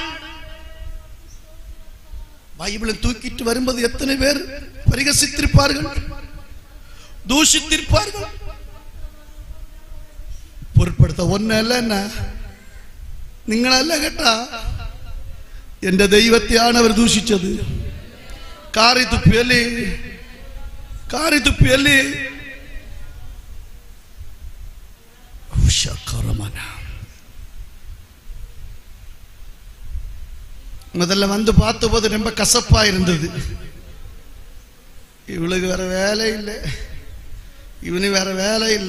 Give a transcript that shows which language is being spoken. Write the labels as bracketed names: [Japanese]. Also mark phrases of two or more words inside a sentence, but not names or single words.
[Tamil] பைபிளை தூக்கிட்டு வரும்போது எத்தனை பேர் பரிகசித்திருப்பார்கள், தூஷித்திருப்பார்கள். [Malayalam] മഹത്വപ്പെടുത്ത. ഒന്നല്ല എന്നാ, നിങ്ങളല്ല കേട്ടാ, എന്റെ ദൈവത്തെയാണ് അവർ ദൂഷിച്ചത്. കാറി തുപ്പിയല്ലേ, കാറി തുപ്പിയല്ലേ. [Tamil] முதல்ல வந்து பார்த்த போது ரொம்ப கசப்பா இருந்தது. இவளுக்கு வேற வேலை இல்லை, இவனு வேற வேலை இல்லை.